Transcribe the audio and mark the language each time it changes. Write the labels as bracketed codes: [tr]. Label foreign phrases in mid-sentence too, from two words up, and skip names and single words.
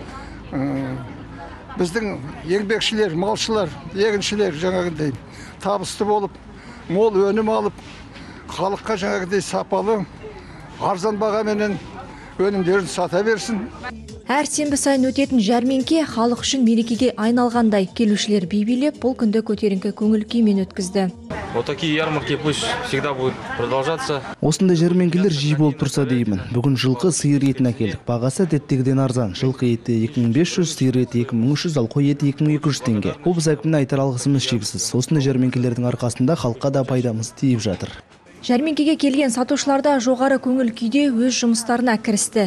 [kk] Біздің еңбекшілер, малшылар, егіншілер жаңағындай табысты болып, мол өнім алып, халыққа жаңағындай сапалы, арзан бағаменен өнімдерін сата берсін. Әр сенбі сайын өтетін жәрмеңке халық үшін мерекеге айналғандай. Келушілер би билеп, бұл күнді көтеріңкі көңіл күймен өткізді. [ru] Вот такие ярмарки пусть всегда будут продолжаться. [kk] Осындай жәрмеңкелер жиі болып тұрса деймін. Бүгін жылқы сиыр етін әкелдік. Бағасы әдеттегіден арзан. Жылқы еті 2500, сиыр еті 2300, ал қой еті 2200 теңге. Облыс әкіміне айтар алғысымыз шексіз. Осындай жәрмеңкелердің арқасында халыққа да пайдамыз тиіп жатыр. Жәрмеңкеге келген сатушыларда жоғары көңіл күйде өз жұмыстарына кірісті.